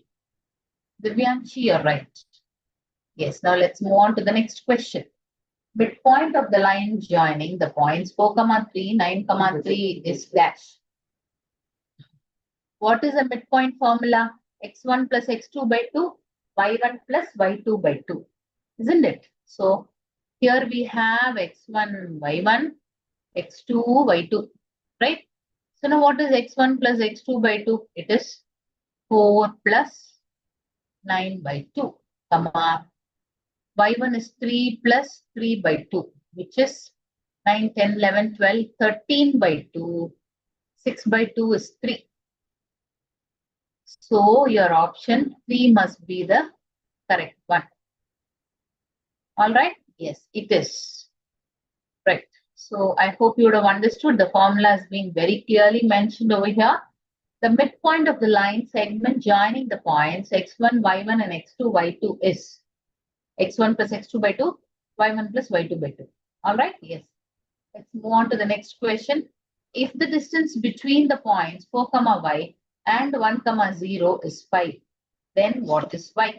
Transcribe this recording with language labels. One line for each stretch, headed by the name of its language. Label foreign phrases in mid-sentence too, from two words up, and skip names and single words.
English: Divyanshi, you're right. Yes, now let's move on to the next question. Midpoint of the line joining the points 4, 3, 9, 3 is dash. What is the midpoint formula? x1 plus x2 by 2, y1 plus y2 by 2. Isn't it? So here we have x1, y1, x2, y2. Right? So now what is x1 plus x2 by 2? It is 4 plus 9 by 2, comma. Y1 is 3 plus 3 by 2, which is 9, 10, 11, 12, 13 by 2. 6 by 2 is 3. So your option 3 must be the correct one. All right? Yes, it is. Right. So I hope you would have understood the formula has been very clearly mentioned over here. The midpoint of the line segment joining the points x1, y1 and x2, y2 is x1 plus x2 by 2, y1 plus y2 by 2. All right? Yes. Let's move on to the next question. If the distance between the points 4, y and 1, 0 is 5, then what is y?